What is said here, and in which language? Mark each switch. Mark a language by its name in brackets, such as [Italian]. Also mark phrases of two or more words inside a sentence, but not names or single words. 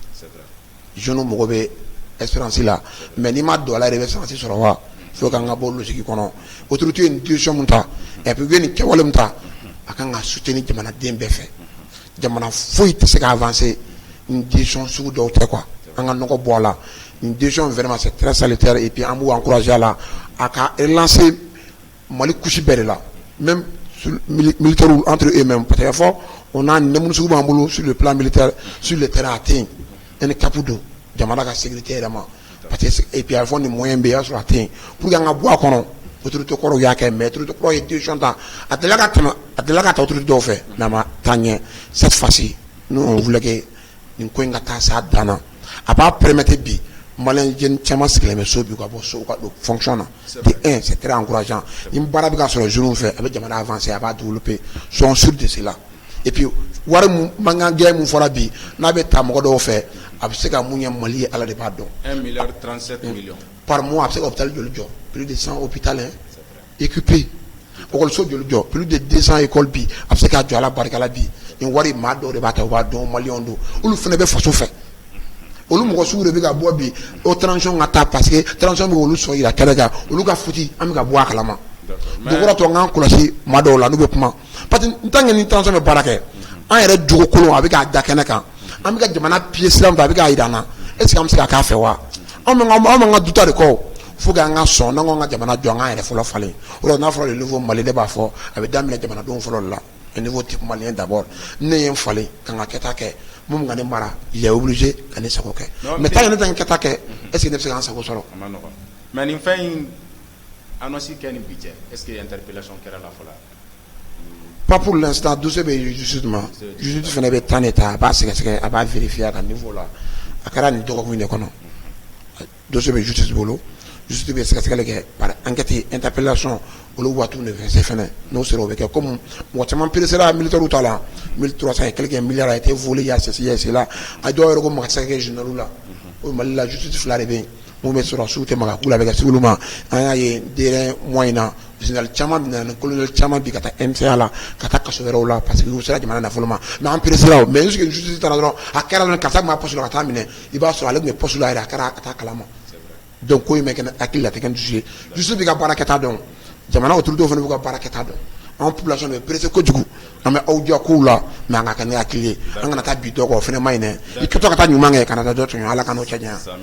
[Bambara] jeunes mago bɛ espérance la mais n'i ma don a la yɛrɛ i bɛ espérance sɔrɔ wa fo k'an ka bɔ logique kɔnɔ autorité ye nin décision min ta [French] et puis [Bambara] u ye nin kɛwale min ta a kan ka soutenir jamanaden bɛɛ fɛ jamana foyi tɛ se ka avancer nin décision sugu dɔw tɛ quoi an ka nɔgɔ bɔ a la nin décision [French] vraiment c'est très salutaire et puis [Bambara] an b'u encourager a la a ka relancer Mali couche bɛɛ [French] de la même militaires entre eux-mêmes parce que [Bambara] fɔ on a nɛmunu sugu b'an bolo [French] sur le plan militaire sur le terrain [Bambara] a tɛ yen ɛni capu don jamana ka sécurité yɛrɛ ma [French] parce que et puis [Bambara] a fɔ nin moyen bɛ yen y'a sɔrɔ a tɛ yen [French] pour que [Bambara] an ka bɔ a kɔnɔ autorité kɔrɔw y'a kɛ mais autorité kɔrɔw ye décision ta a delila ka ta autorité dɔw fɛ mais a ma taa ɲɛ [French] cette fois-ci nous on voulait que [Bambara] nin ko in ka taa s'a dan na a b'a permettre bi [French] malien jeune [Bambara] caman sigilen bɛ so bi ka bɔ so ka don fonction na [French] de un c'est très encourageant [Bambara] ni baara bɛ ka sɔrɔ jeunes fɛ a bɛ jamana avancer a b'a développer [French] sont sûrs de cela et puis [Bambara] wari mankan gɛn mun fɔra bi n'a bɛ ta mɔgɔ dɔw fɛ a bɛ se ka mun ɲɛ Mali ye Ala de b'a dɔn [French] 1,37 milliard par mois [Bambara] a bɛ se ka hôpital joli jɔ [French] plus de 100 hôpital équipés [Bambara] école joli jɔ [French] plus de 200 écoles [Bambara] bi a bɛ se k'a jɔ Ala barika la bi nin wari maa dɔw de b'a ta u b'a dɔn maliyɛnw don olu fana bɛ faso fɛ olu mɔgɔ sugu de bɛ ka bɔ bi o transition ka taa [French] parce que [Bambara] transition bɛ olu sɔn yira kɛlɛ kan olu ka futi an bɛ ka bɔ a kalama dugukɔrɔ tɔ an k'an kɔlɔsi maa dɔw la n'u bɛ kuma [French] parce que tant [Bambara] que ni transition bɛ baara kɛ an yɛrɛ jogo kolon a bɛ k'a da kɛnɛ kan an bɛ ka jamana pied sira min fɛ a bɛ k'a yira an na [French] est ce que [Bambara] an bɛ se ka k'a fɛ wa anw b'an ka duta de kɔ fo k'an ka sɔn n'an ko an ka jamana jɔ an k'an yɛrɛ fɔlɔ falen o la n'a fɔra [French] le nouveau Mali [Bambara] ne b'a fɔ a bɛ daminɛ jamanadenw fɔlɔ de la [French] le nouveau type malien d'abord [Bambara] ne ye n falen ka n ka kɛta kɛ mun ka ne mara [French] il est obligé [Bambara] ka ne sago kɛ [French] mais tant que [Bambara] ne tɛ n kɛta kɛ [French] est ce que [Bambara] ne bɛ se k'an sago sɔrɔ. mais nin fɛn in annonce kɛ ni bi cɛ [French] est ce que [Bambara] interpellation kɛra la fɔlɔ. [French] pas pour l'instant [Bambara] dossier bɛ justice ma justice fana bɛ [French] temps de [Bambara] ta a b'a sɛgɛsɛgɛ a b'a vérifier a ka niveau la a kɛra nin dɔgɔkun de kɔnɔ dossier bɛ justice bolo justice bɛ sɛgɛsɛgɛli kɛ [French] par enquête interpellation [Bambara] olu waatiw de fɛ se fɛnɛ n'o sera o bɛ kɛ comme mɔgɔ caman peresera militaires ta la 1300 [French] et quelques milliards a été volé il y a cela [Bambara] a dɔw yɛrɛ ko maka se ka kɛ généraux la o Mali la justice fila de bɛ yen mun bɛ sɔrɔ sugu tɛ maka k'u la a bɛ kɛ civil ma an y'a ye [French] dernier mois [Bambara] in na général caman bɛ na ni colonel caman bi ka taa MCA la ka taa kaso wɛrɛw la parce que u sera jamana nafolo ma mais an peresera o [French] mais jusque justice [Bambara] taara dɔrɔn a kɛra dɔrɔn karisa tun b'a poste la ka taa minɛ i b'a sɔrɔ ale tun bɛ poste la yɛrɛ a kɛra a ka taa kalama donc ko in bɛ kɛ hakili la tɛ kɛ ni juge ye justice bɛ ka baara kɛta dɔn jamana autorités fana b'u ka baara kɛta dɔn an population bɛ pressé kojugu an bɛ aw diya kow la mais an ka kɛ ne hakili ye an kana taa bi dɔ kɔ o fana ma ɲi dɛ i kɛtɔ ka taa ɲuman kɛ kana taa dɔ tɔɲɔ Ala ka n'o cɛ janya.